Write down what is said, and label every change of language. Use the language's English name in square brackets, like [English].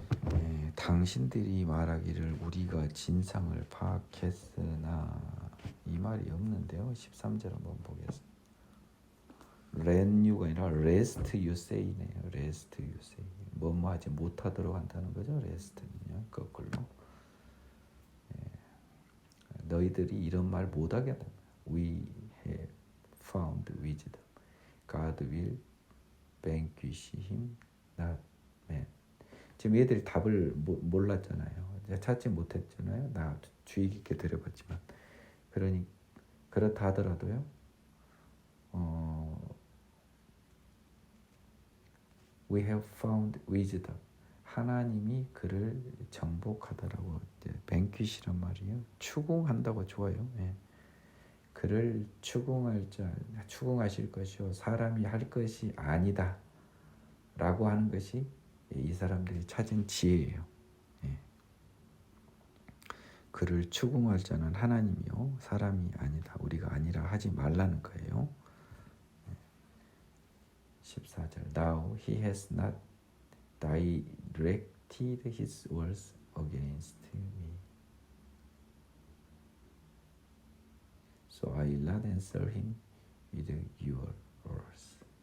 [Korean] 네, 당신들이 말하기를 우리가 진상을 파악했으나 이 말이 없는데요. 13절 한번 보겠습니다. [English] Let you가 아니라 rest you say네요. rest you say. [Korean] 뭐뭐 하지 못하도록 한다는 거죠. rest는요. 거꾸로. 너희들이 이런 말 못하게 한다. [English] We have found wisdom. God will vanquish him, not man. [Korean] 지금 얘들이 답을 몰랐잖아요. 찾지 못했잖아요. 나 주의 깊게 들어봤지만. 그러니 그렇다 하더라도요. [English] We have found wisdom. [Korean] 하나님이 그를 정복하더라고. vanquish란 말이에요. 추궁한다고 좋아요. 예. 그를 추궁하실 것이요 사람이 할 것이 아니다 라고 하는 것이 이 사람들이 찾은 지혜예요. 예. 그를 추궁할 자는 하나님이요 사람이 아니다. 우리가 아니라 하지 말라는 거예요. [English] 14절 Now he has not directed his words against me. So I will not answer him with your words.